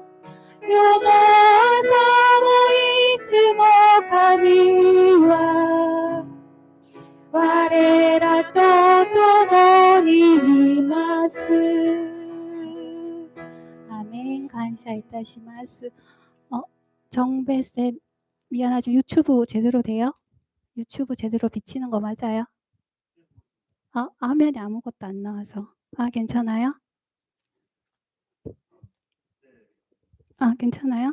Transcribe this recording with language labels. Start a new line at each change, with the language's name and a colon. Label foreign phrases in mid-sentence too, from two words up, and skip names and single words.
Japanese: 夜も朝もいつも神は我らと共にいます。アメン。感謝いたします。
Korean: 정배쌤 미안하죠. 유튜브 제대로 돼요? 유튜브 제대로 비치는 거 맞아요? 화면에 아무것도 안 나와서. 괜찮아요? 괜찮아요?